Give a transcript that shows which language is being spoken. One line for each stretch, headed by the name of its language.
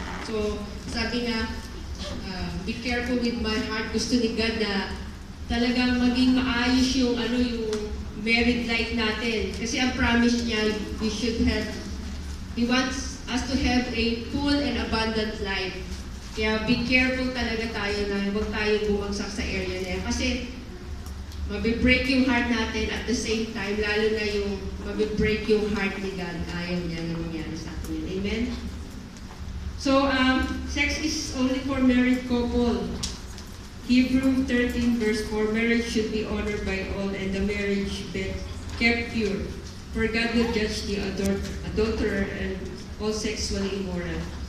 Filipino: So, sabi nga,
English: be careful with my heart.
Filipino: Gusto ni God na talagang maging maayos yung married life natin. Kasi ang promise niya,
English: He wants us to have a full and abundant life.
Filipino: Kaya be careful talaga tayo na huwag tayo bumagsak sa area na yan. Kasi Mabibreak yung heart natin
English: at the same time,
Filipino: lalo na yung mabibreak yung heart ni God. Ayaw niya na nangyari sa atin. Amen?
English: So, sex is only for married couple. Hebrews 13 verse 4, marriage should be honored by all and the marriage bed kept pure. For God will judge the adulterer and all sexually immoral.